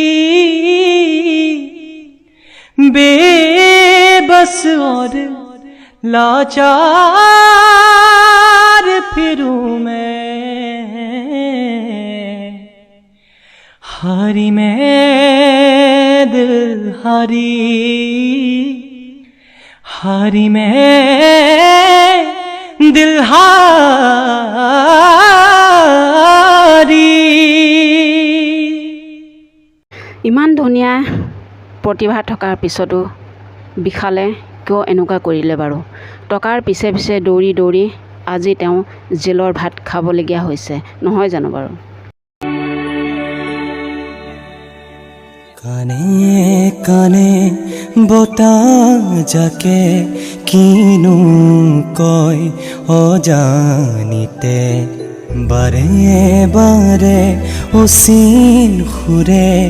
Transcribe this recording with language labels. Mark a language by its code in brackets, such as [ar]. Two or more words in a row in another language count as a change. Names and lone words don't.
[hi] बेबस और लाचार फिरूं मैं हारी मैं दिल हारी हारी मैं दिल हारी। [as] ইমান ধুনীয়া প্ৰতিভা থকাৰ পিছতো বিশালে কিয় এনেকুৱা কৰিলে বাৰু? টকাৰ পিছে পিছে দৌৰি দৌৰি আজি তেওঁ জেলৰ ভাত খাবলগীয়া হৈছে, নহয় জানো বাৰু? কানে কানে বতাহ যাকে কিনো কয় অজানিতে বাৰে বাৰে অচিন সুৰে